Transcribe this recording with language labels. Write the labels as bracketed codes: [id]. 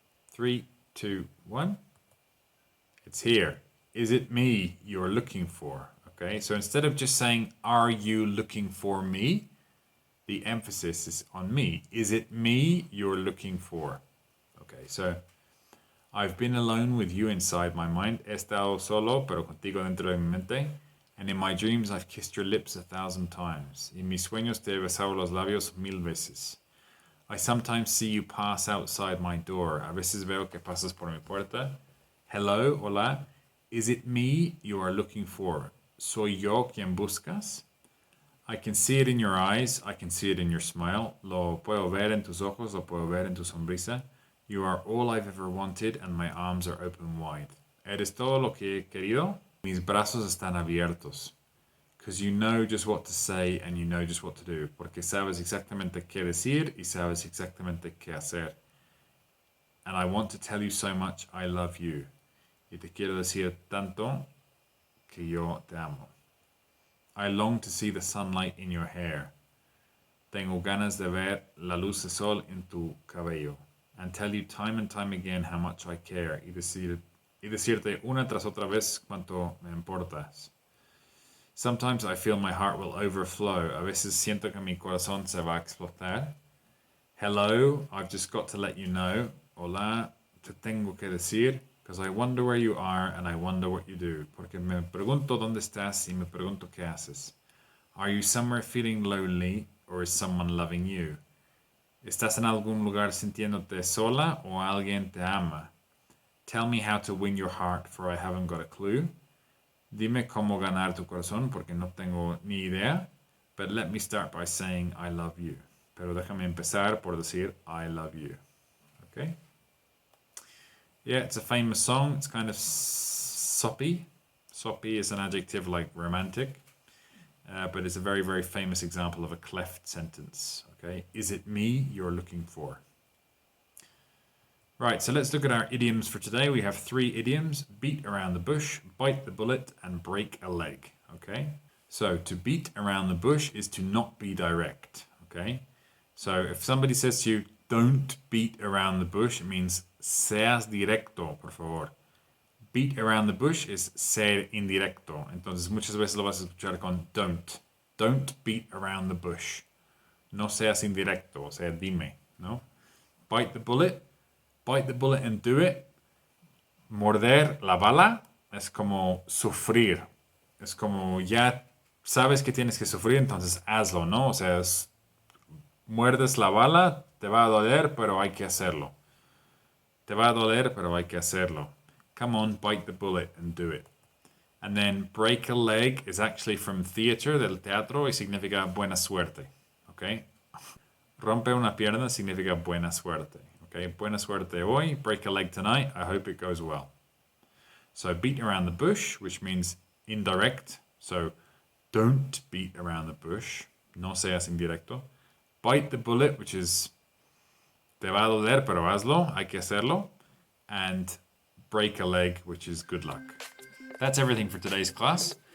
[en] 3, 2, 1. It's here. Is it me you're looking for? Okay, so instead of just saying, are you looking for me? The emphasis is on me. Is it me you're looking for? Okay, so I've been alone with you inside my mind. [es] He estado solo, pero contigo dentro de mi mente. [en] And in my dreams, I've kissed your lips 1,000 times. [es] En mis sueños te he besado los labios 1000 veces. [en] I sometimes see you pass outside my door. [es] A veces veo que pasas por mi puerta. [en] Hello, [es] hola. [en] Is it me you are looking for? [es] Soy yo quien buscas? [en] I can see it in your eyes. I can see it in your smile. [es] Lo puedo ver en tus ojos. Lo puedo ver en tu sonrisa. [en] You are all I've ever wanted and my arms are open wide. [es] Eres todo lo que he querido. Mis brazos están abiertos. [en] because you know just what to say and you know just what to do. [es] Porque sabes exactamente qué decir y sabes exactamente qué hacer. [en] And I want to tell you so much I love you. [es] Y te quiero decir tanto que yo te amo. [en] I long to see the sunlight in your hair. [es] Tengo ganas de ver la luz de sol en tu cabello. [en] And tell you time and time again how much I care. [es] Y decirte una tras otra vez cuánto me importas. [en] Sometimes I feel my heart will overflow. [es] A veces siento que mi corazón se va a explotar. [en] Hello, I've just got to let you know. [es] Hola, te tengo que decir. [en] Because I wonder where you are and I wonder what you do. [es] Porque me pregunto dónde estás y me pregunto qué haces. [en] Are you somewhere feeling lonely or is someone loving you? [es] ¿Estás en algún lugar sintiéndote sola o alguien te ama? [en] Tell me how to win your heart for I haven't got a clue. [es] Dime cómo ganar tu corazón porque no tengo ni idea. [en] But let me start by saying I love you. [es] Pero déjame empezar por decir [en] I love you. Okay? Yeah, it's a famous song. It's kind of soppy. Soppy is an adjective like romantic. But it's a very, very famous example of a cleft sentence. Okay? Is it me you're looking for? Right, so let's look at our idioms for today. We have 3 idioms: beat around the bush, bite the bullet, and break a leg. Okay? So to beat around the bush is to not be direct. Okay? So if somebody says to you, don't beat around the bush, it means [es] seas directo, por favor. [en] Beat around the bush is [es] ser indirecto. Entonces muchas veces lo vas a escuchar con don't. [en] Don't beat around the bush. [es] No seas indirecto, o sea, dime, ¿no? [en] Bite the bullet. Bite the bullet and do it. [es] Morder la bala es como sufrir. Es como ya sabes que tienes que sufrir, entonces hazlo, ¿no? O sea, muerdes la bala, te va a doler, pero hay que hacerlo. Te va a doler, pero hay que hacerlo. [en] Come on, bite the bullet and do it. And then break a leg is actually from theater, [es] del teatro, y significa buena suerte. [en] Okay? [es] Rompe una pierna significa buena suerte. [en] Okay? [es] Buena suerte hoy, [en] break a leg tonight, I hope it goes well. So beat around the bush, which means indirect. So don't beat around the bush. [es] No seas indirecto. [en] Bite the bullet, which is [es] te va a doler, pero hazlo, hay que hacerlo. [en] And break a leg, which is good luck. That's everything for today's class.